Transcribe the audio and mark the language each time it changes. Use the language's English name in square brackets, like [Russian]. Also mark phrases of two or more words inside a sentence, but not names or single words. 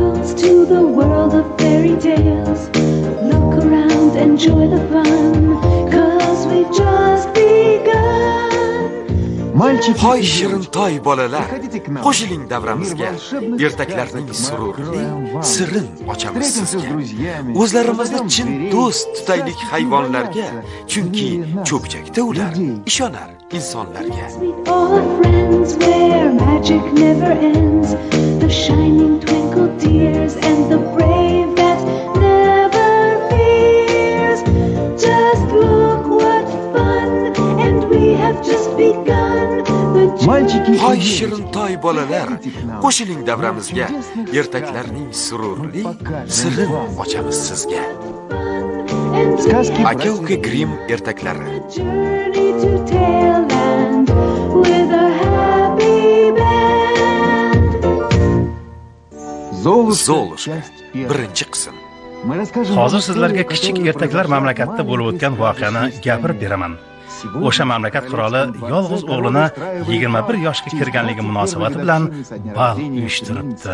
[English] to the world of fairy tales. Look around, enjoy the fun, 'cause we just begun. [Uzbek] Hoy shirin toy bolalar, qo'shiling davramizga. Ertaklarning sururli sirin ochamiz sizga. O'zlarimizni chin do'st tutaylik hayvonlarga, chunki cho'pchakda ular ishonar insonlarga. [English] All our friends where magic never ends, the shining twinkle tears and the brave that never fears. Just look what fun, and we have just begun. [Uzbek] Hoy shirin toy bolalar, qo'shiling davramizga. Ertaklarning sururli sirin ochamiz sizga. Aka-uka Grimm ertaklari. [English] Journey to Taleland with a happy band. [Uzbek] Zolushka, birinchi qism. Hozir sizlarga kichik ertaklar mamlakatida bo'lib o'tgan voqeani gapirib beraman. O'sha mamlakat qiroli yolg'iz o'g'lini 21 yoshga kirganligi munosabati bilan bal uyushtiribdi.